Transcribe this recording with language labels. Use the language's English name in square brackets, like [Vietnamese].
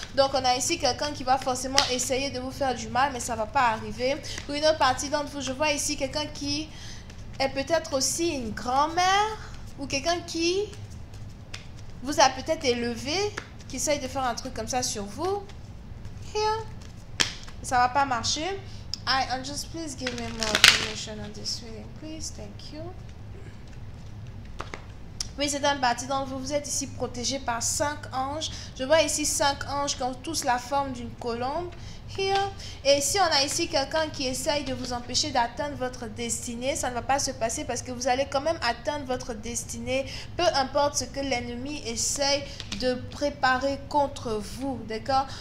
[French] Donc, on a ici quelqu'un qui va forcément essayer de vous faire du mal, mais ça ne va pas arriver. Pour une autre partie d'entre vous, je vois ici quelqu'un qui est peut-être aussi une grand-mère ou quelqu'un qui vous a peut-être élevé, qui essaye de faire un truc comme ça sur vous. [English] Here. [French] Ça va pas marcher. [English] Just please give me more information on this reading, please. Thank you. [French] Oui, c'est une partie d'entre vous. Vous êtes ici protégé par 5 anges. Je vois ici 5 anges qui ont tous la forme d'une colombe. [English] Here. [French] Et si on a ici quelqu'un qui essaye de vous empêcher d'atteindre votre destinée, ça ne va pas se passer parce que vous allez quand même atteindre votre destinée, peu importe ce que l'ennemi essaye de préparer contre vous, d'accord?